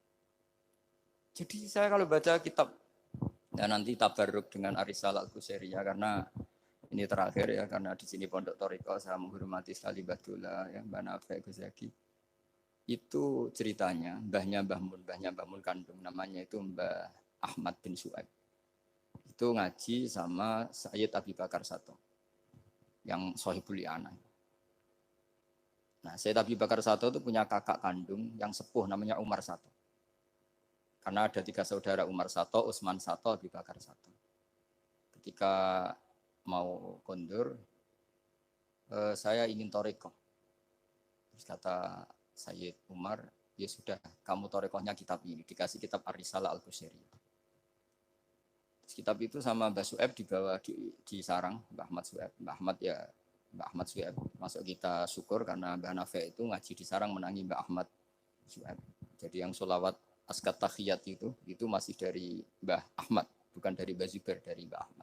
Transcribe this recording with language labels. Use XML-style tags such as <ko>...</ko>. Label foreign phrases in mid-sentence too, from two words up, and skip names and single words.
<id>Jadi saya kalau baca kitab ya nanti tabarruk dengan Ar-Risalah Al-Qusairiyah karena ini terakhir ya karena di sini Pondok Thariqah saya menghormati sekali Mbah Dola ya Mbah Nafek Gus Zaki. Itu ceritanya mbahnya Mbah Mun kandung namanya itu Mbah Ahmad bin Su'aib. Itu ngaji sama Sayyid Abi Bakar Sato yang Sohibul I'anah. Nah, Sayyid Abi Bakar Sato itu punya kakak kandung yang sepuh namanya Umar Sato. Karena ada 3 saudara Umar Sato, Utsman Sato, Abi Bakar Sato. Ketika mau kondur, saya ingin thariqah. Terus kata Sayyid Umar, Ya sudah, kamu torekohnya kitab ini. Dikasih kitab Ar-Risalah Al-Qusairiyah. Kitab itu sama Mbah Su'eb dibawa di sarang Mbah Ahmad Su'eb. Mbah Ahmad Su'eb. Masuk kita syukur karena Mbah Nafi itu ngaji di sarang menangi Mbah Ahmad Su'eb. Jadi yang sholawat askat tahiyat itu masih dari Mbah Ahmad, bukan dari Mbah Zubair, dari Mbah Ahmad.</id>